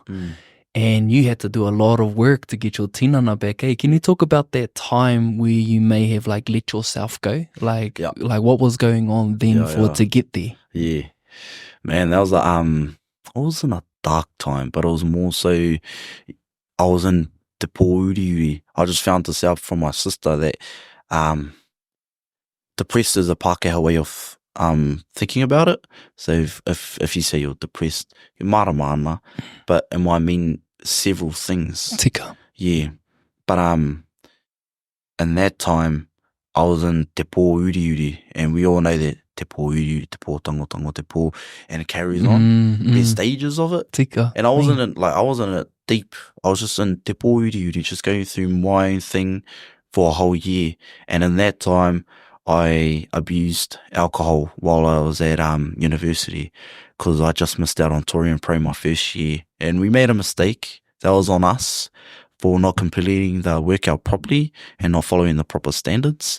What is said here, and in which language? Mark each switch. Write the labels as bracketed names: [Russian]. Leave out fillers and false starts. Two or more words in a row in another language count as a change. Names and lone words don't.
[English] And you had to do a lot of work to get your tinana back. Hey, can you talk about that time where you may have like let yourself go? Like what was going on then to get there? Yeah, man, that was it wasn't a dark time, but it was more so I was in [Māori] te pōuriuri. [English] I just found this out from my sister that depressed is a Pākehā way of thinking about it. So if you say you're depressed, you're maramana, but it might mean several things. Tika. Yeah. But in that time I was in [Māori] te pōuriuri, [English] and we all know that [Māori] te pōuriuri, te pōtangotango, te pō, [English] and it carries on. There's stages of it. Tika. And I wasn't in it deep. I was just in [Māori] te pōuriuri, [English] just going through my own thing for a whole year. And in that time I abused alcohol while I was at university, because I just missed out on Torian Pro my first year, and we made a mistake. That was on us for not completing the workout properly and not following the proper standards.